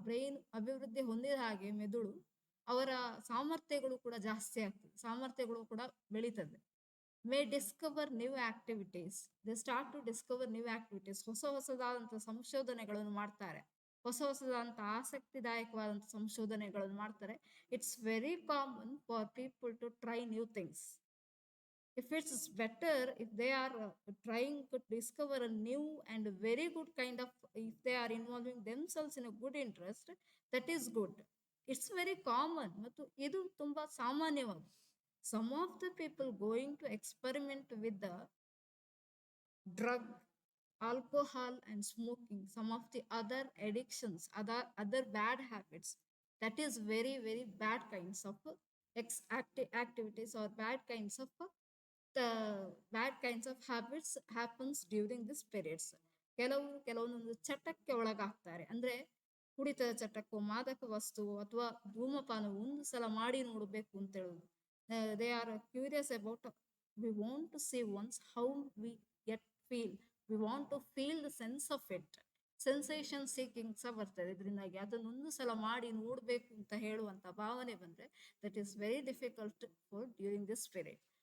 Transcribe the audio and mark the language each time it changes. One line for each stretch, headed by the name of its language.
Kannada: Brain ಅಭಿವೃದ್ಧಿ ಹೊಂದಿದ ಹಾಗೆ ಮೆದುಳು, ಅವರ ಸಾಮರ್ಥ್ಯಗಳು ಕೂಡ ಜಾಸ್ತಿ ಆಗ್ತದೆ, ಸಾಮರ್ಥ್ಯಗಳು ಕೂಡ ಬೆಳೀತದೆ.
English: May discover new activities. They start to discover new activities.
Kannada: ಹೊಸದಾದಂತಹ ಸಂಶೋಧನೆಗಳನ್ನು ಮಾಡ್ತಾರೆ, ಹೊಸದಾದಂಥ ಆಸಕ್ತಿದಾಯಕವಾದಂಥ ಸಂಶೋಧನೆಗಳನ್ನು ಮಾಡ್ತಾರೆ.
English: It's very common for people to try new things. If it's better, if they are trying to discover a new and very good kind of, if they are involving themselves in a good interest, that is good. It's very common.
Kannada: ಮತ್ತು ಇದು ತುಂಬಾ ಸಾಮಾನ್ಯವಾದ.
English: Some of the people going to experiment with the drug, alcohol and smoking, some of the other addictions, other bad habits, that is very bad kinds of activities or bad kinds of the bad kinds of habits happens during this periods.
Kannada: ಕೆಲವೊಂದೊಂದು ಚಟಕ್ಕೆ ಒಳಗಾಗ್ತಾರೆ. ಅಂದ್ರೆ ಕುಡಿತದ ಚಟಕ್ಕೋ, ಮಾದಕ ವಸ್ತು ಅಥವಾ ಧೂಮಪಾನ ಒಂದು ಸಲ ಮಾಡಿ ನೋಡಬೇಕು ಅಂತ ಹೇಳುದು.
English: They are curious about, we want to see once how we get feel, we want to feel the sense of it.
Kannada: Sensation seeking ಸಹ ಬರ್ತದೆ ಇದರಿಂದಾಗಿ. ಅದನ್ನೊಂದು ಸಲ ಮಾಡಿ ನೋಡ್ಬೇಕು ಅಂತ ಹೇಳುವಂತ ಭಾವನೆ ಬಂದ್ರೆ,
English: That is very difficult for during this period.